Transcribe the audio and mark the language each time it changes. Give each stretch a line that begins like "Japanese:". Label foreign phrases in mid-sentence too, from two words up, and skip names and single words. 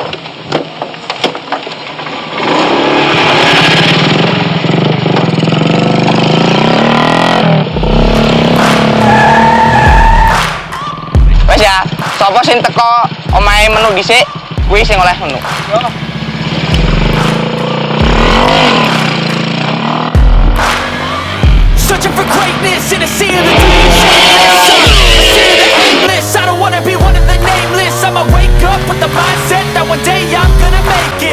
Javanese: Wes ya, sapa sing teko omahe menu dhisik, kuwi sing oleh menu.
English: Searching for greatness in a sea of the dreams. Sea of the aimless. I don't wanna be one of the nameless. I'ma wake up with the mindset that one day I'm gonna make it.